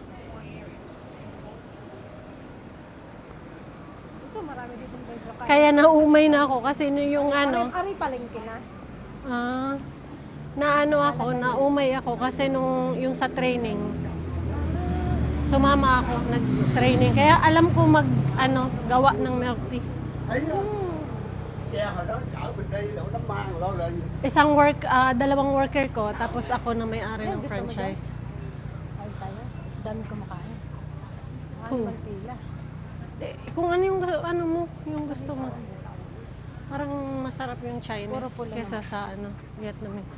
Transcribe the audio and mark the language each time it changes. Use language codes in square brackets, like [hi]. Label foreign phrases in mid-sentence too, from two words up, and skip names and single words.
[tl] Ito, marami dito ng bedrock. Kaya naumay na ako kasi yung ano, Ari palengke na. ah, naumay ako kasi nung yung sa training. Sumama ako, nag-training. Kaya alam ko gawa ng milk tea. [vi] Xe hồi đó chở mình đi đổ nấm mang lo rồi. [tl] Dalawang worker ko, tapos ako na may-ari Ay, ng gusto mo franchise. Kain tayo. Dami kumakain. Hmm. Ang pila. Kung ano yung yung gusto mo. Parang masarap yung Chinese Puro pula kesa sa Vietnamese.